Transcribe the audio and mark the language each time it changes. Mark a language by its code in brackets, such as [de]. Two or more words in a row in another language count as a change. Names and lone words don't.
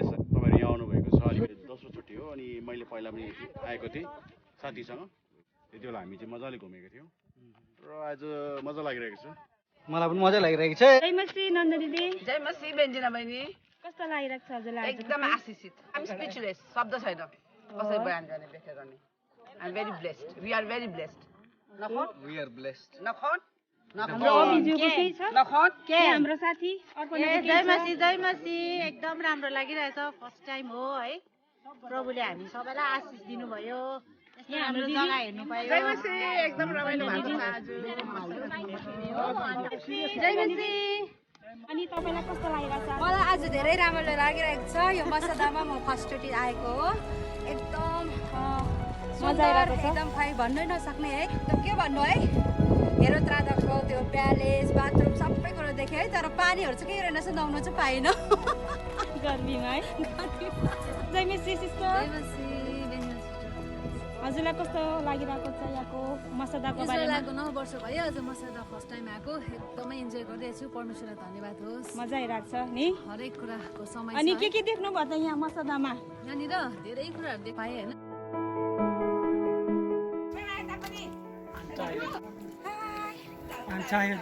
[ne] तपाईँहरू यहाँ आउनुभएको छ, अलिकति दोस्रो चोटि हो। अनि मैले पहिला पनि आएको थिएँ साथीसँग, त्यति बेला हामी चाहिँ मजाले घुमेको थियौँ र आज मजा लागिरहेको छ। मलाई पनि मजा लागिरहेको छ। जय मसीह नन्द दिदी। जय मसीह बेन्जिना बहिनी। कस्तो लागिरहेको छ हजुरलाई? एकदम आशिषित। [en] I'm speechless, [ne] शब्द छैन कसरी बयान गर्ने, व्याख्या गर्ने। [en] I am very blessed. We are very blessed. नखोन? We are blessed. [ne] नखोन? हाम्रो अभिज्यूको केही छ? नखोन? के हाम्रो साथी जय मसीह, जय मसीह। एकदम राम्रो लागिरहेछ। [en] first time [ne] हो है। प्रभुले हामी सबैलाई आशिष दिनुभयो। यहाँ हाम्रो जग्गा हेर्नु पायो। जय मसीह। एकदम रमाइलो भएको छ आज। जय मसीह। अनि तपाईलाई कस्तो लागिरहेको छ? मलाई आज धेरै राम्रो लागिरहेको छ। यो मसदामा म फर्स्टचोटि आएको हो। एकदम मजा आइरहेको छ। एकदम खै भन्नै नसक्ने है। एकदम के भन्नु है, हेरोद राजाको त्यो प्यालेस, बाथरुम सबै कुरो देखेँ है। तर पानीहरू चाहिँ के रहेनछ, नुहाउन चाहिँ पाइनँ गर्मीमा है। जय मसीह सिस्टर। जय मसीह। हजुरलाई कस्तो लागिरहेको छ यहाँको मसदाको बारेमा? इजरायलको 9 वर्ष भयो आज मसदा [en] first time [ne] आएको। एकदमै इन्जोय गरिरहेछु। परमेश्वरलाई धन्यवाद होस्। मजा आइरहेको छ नि हरेक कुराको समय छ। अनि के देख्नु भयो त यहाँ मसदामा? यहाँनिर धेरै कुराहरू देख पाएँ होइन। [en] I'm tired.